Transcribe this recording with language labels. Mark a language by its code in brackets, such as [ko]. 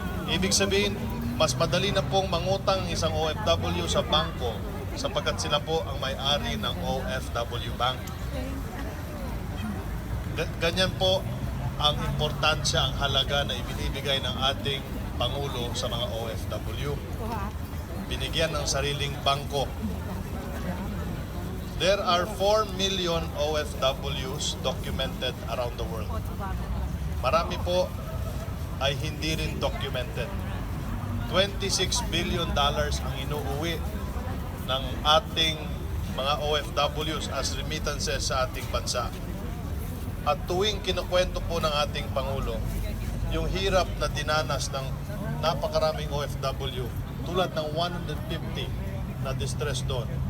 [tl] Ibig sabihin, mas madali na pong mangutang isang OFW sa bangko sapagkat sila po ang may-ari ng OFW Bank. Ganyan po ang importansya, ang halaga na ibinibigay ng ating Pangulo sa mga OFW. Binigyan ng sariling bangko. [en] There are 4 million OFWs documented around the world. [tl] Marami po ay hindi rin documented. $26 billion ang inuuwi ng ating mga OFWs [en] as remittances [tl] sa ating bansa. At tuwing kinukwento po ng ating Pangulo, yung hirap na dinanas ng napakaraming OFW, tulad ng 150 na distress doon.